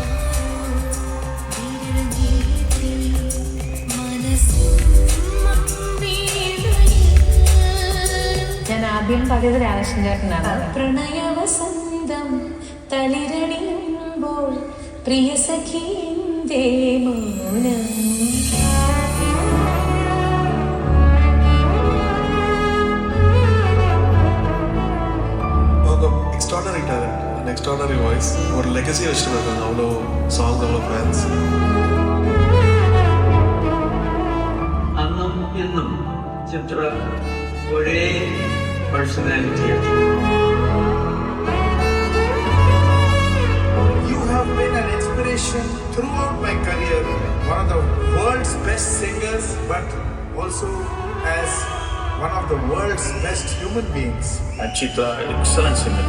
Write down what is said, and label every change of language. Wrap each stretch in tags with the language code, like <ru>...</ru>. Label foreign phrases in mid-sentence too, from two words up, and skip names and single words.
<ml>ഞാൻ ആദ്യം പാടിയത് രാധാകൃഷ്ണൻ ചേട്ടനാണ്. പ്രണയവസന്തം തളിരണിയുമ്പോൾ പ്രിയ സഖിന്റെ മൗനം.</ml> <en>extraordinary talent and extraordinary voice</en> <ta>ஒரு லெகசியை வச்சுட்டு இருக்காங்க. அவ்வளோ சாங்ஸ், அவ்வளோ ஃபேன்ஸ்.</ta> <ml>അന്നും ഇന്നും ചിത്ര ഒരേ പേഴ്സണാലിറ്റിയാണ്.</ml> <en>You have been an inspiration throughout my career. One of the world's best singers, but also as one of the world's best human beings. And Chitra, excellent singer.</en>